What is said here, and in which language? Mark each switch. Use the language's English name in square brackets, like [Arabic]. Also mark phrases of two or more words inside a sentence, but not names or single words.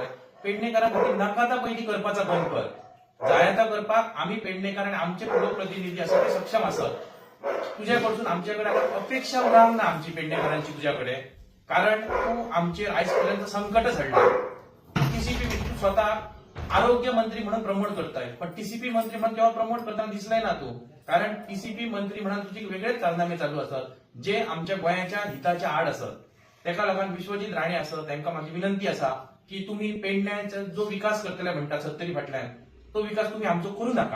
[Konkani] पेडणेकारां खातीर नाका ता पयलीं करपाचा बंद कर. जायता करपाक आम्ही पेडणेकार आणि आमचे लोकप्रतिनिधी आसा ते सक्षम आसत. तुझ्याकडसून आमच्याकडे अपेक्षा उडावंक ना आमची पेडणेकारांची तुझ्याकडे. कारण तू आमचे आजपर्यंत संकटच हाडला. [Marathi] टीसीपी तू स्वतः आरोग्य मंत्री म्हणून प्रमोट करताय, पण टीसीपी मंत्री म्हणून तेव्हा प्रमोट करताना दिसलाय ना तू. कारण टीसीपी मंत्री म्हणून तुझे वेगळेच कारनामे चालू असतात जे आमच्या गोंयाच्या हिताच्या आड असत. [Konkani] त्याका लागून विश्वजित राणे असत त्यांना माझी विनंती असा की तुम्ही पेडण्याचा जो विकास करतले म्हणतात 70 फाटल्यान तो विकास तुम्ही आमचो करू नका.